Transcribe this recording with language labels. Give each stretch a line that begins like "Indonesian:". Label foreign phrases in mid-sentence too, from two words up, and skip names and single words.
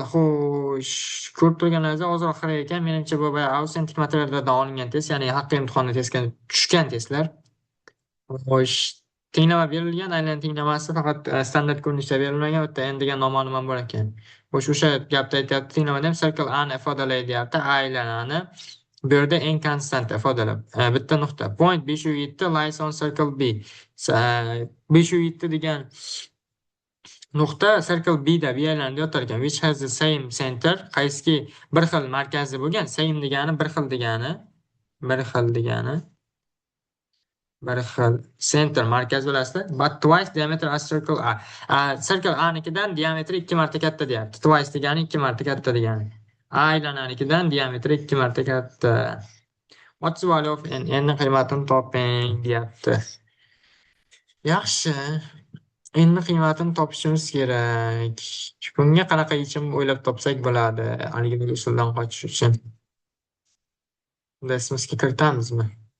Uzbek: Xo'sh, ko'rib turganlaringizda ozroq qaray ekan. Menimcha bu autentik materiallardan olingan test, ya'ni haqiqiy imtihonda testga tushgan testlar. Xo'sh, tenglama berilgan, aynan tenglamasi faqat standart ko'rinishda berilmagan, bitta n degan noma'lum bor ekan. Xo'sh, o'sha gapda aytyapti, tenglamada ham circle a ni ifodalaydi, deyapti, a aylanani. Bu yerda n konstant ifodalab. Bitta nuqta.
English: Point 507 lies on circle B.
Uzbek: 507 degan nuqta circle B da B aylanida yotar ekan.
English: Which has the same center.
Uzbek: Qaysiki bir xil markazi bo'lgan. Same degani bir xil degani. Bir xil center markaz bilasizlar.
English: But twice diameter as circle A.
Uzbek: Circle A nikidan diametri 2 marta katta deyapti. Twice degani 2 marta katta degani. A aylananikidan diametri 2 marta katta.
English: What's the value of n?
Uzbek: N qiymatini toping deyapti. Yaxshi. N qiymatini topishimiz kerak. Bunga qanaqa yechim o'ylab topsak bo'ladi? Haligi usuldan qochish uchun. Unda ismimizga kiritamizmi?